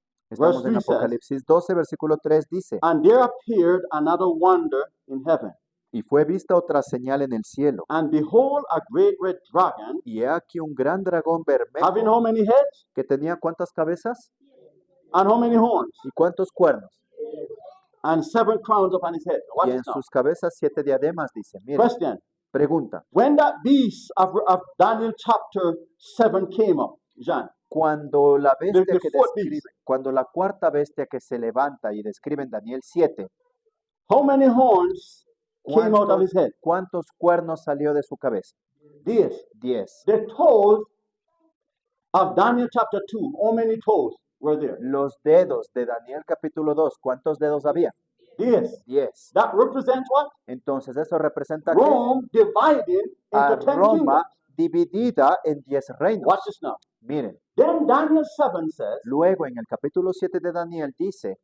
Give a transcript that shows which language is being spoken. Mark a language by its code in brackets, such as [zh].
[es] Estamos en [en] 3 says, [es] Apocalipsis 12, versículo 3 dice, [en] And there appeared another wonder in heaven. [es] y fue vista otra señal en el cielo, [en] And behold, a great red dragon, [es] y he aquí un gran dragón [en] having [es] bermejo, [en] how many heads? [es] que tenía ¿cuántas cabezas? [en] And how many horns? [es] ¿Y cuántos cuernos? [en] And 7 crowns upon his head. Watch [es] Y en [en] this now. [es] sus cabezas 7 diademas, dice. Mira, [en] Question. [es] pregunta, [en] When that beast of Daniel chapter 7 came up, John, [es] cuando la bestia [en] the [es] que [en] fourth [es] describe, [en] beast. [es] cuando la cuarta bestia que se levanta y describe en Daniel 7, [en] how many horns came out of his head? [es] ¿cuántos cuernos salió de su cabeza? [en] 10. [es] 10. [en] The toes of Daniel chapter 2, how many toes were there? [es] Los dedos de Daniel capítulo 2, ¿cuántos dedos había? [en] 10. [es] 10. [en] That represents what? [es] Entonces eso representa que [en] Rome divided [es] a [en] into 10 [es] Roma [en] kingdoms. [es] dividida en 10 reinos. [en] Watch this now. [es] Miren, [en] Then Daniel 7 says [es] luego en el capítulo 7 de Daniel dice